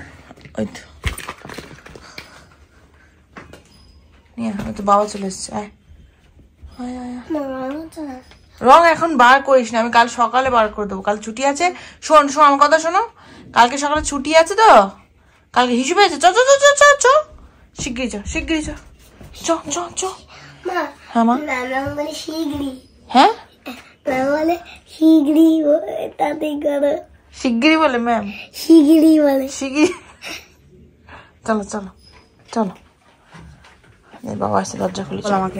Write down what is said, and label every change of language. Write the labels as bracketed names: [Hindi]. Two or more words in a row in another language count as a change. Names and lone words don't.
[Bangla] ওই তো নিয়ে, ওই তো বাবা চলে এসছে। রং এখন বার করিস না, আমি কাল সকালে বার করে দেবো, কাল ছুটি আছে। শোন শোন আমার কথা শোনো, কালকে সকালে ছুটি আছে তো, কালকে হিসেবে আছে। চ চ চ চ চ শিগগিরি চ, শিগগিরি চ, চ চ চ। হ্যাঁ মা, হ্যাঁ শিগগিরি বলে ম্যাম, শিগগিরি বলে, শিগগিরি। চলো চলো চলো, বাবা আসছে, দরজা খুলে আমাকে।